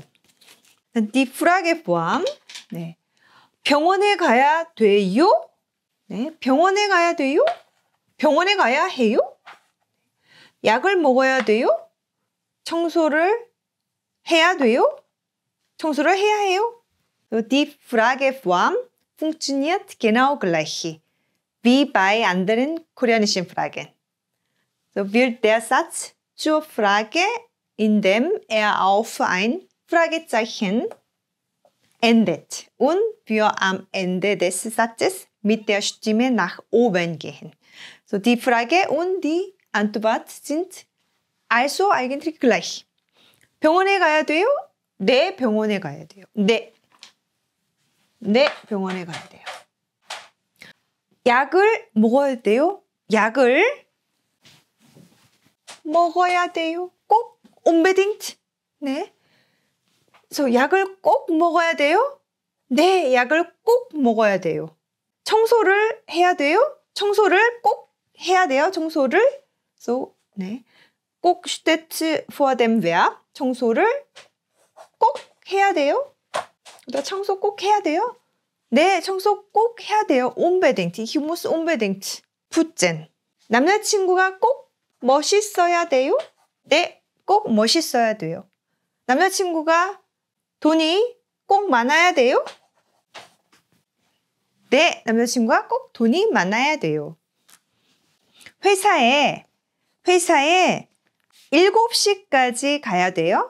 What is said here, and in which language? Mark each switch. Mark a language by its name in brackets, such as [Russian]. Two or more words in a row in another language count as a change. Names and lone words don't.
[German] Die Frageform. [Korean] 네. 병원에 가야 돼요? 네, 병원에 가야 돼요? 병원에 가야 해요? 약을 먹어야 돼요? 청소를 해야 돼요? 청소를 해야 해요? [German] Die Frageform funktioniert genau gleich wie bei anderen koreanischen Fragen. So wird der Satz zur Frage, indem auf ein Fragezeichen endet und wir am Ende des Satzes mit der Stimme nach oben gehen. So die Frage und die Antwort sind also eigentlich gleich. [Korean] 병원에 가야 돼요? 네, 병원에 가야 돼요. 네. 네, 병원에 가야 돼요. 약을 먹어야 돼요? 약을 먹어야 돼요. 꼭 unbedingt. 네. 그래서 약을 꼭 먹어야 돼요? 네, 약을 꼭 먹어야 돼요. 청소를 해야 돼요? 청소를 꼭 해야 돼요. 청소를. So, 네. [German] 꼭 steht vor dem Verb. [Korean] 청소를 꼭 해야 돼요? 청소 꼭 해야 돼요? 네, 청소 꼭 해야 돼요. [German] unbedingt. Ich muss unbedingt putzen. [Korean] 남자친구가 꼭 멋있어야 돼요? 네, 꼭 멋있어야 돼요. 남자친구가 돈이 꼭 많아야 돼요? 네, 남자친구가 꼭 돈이 많아야 돼요. 회사에 7시까지 가야 돼요?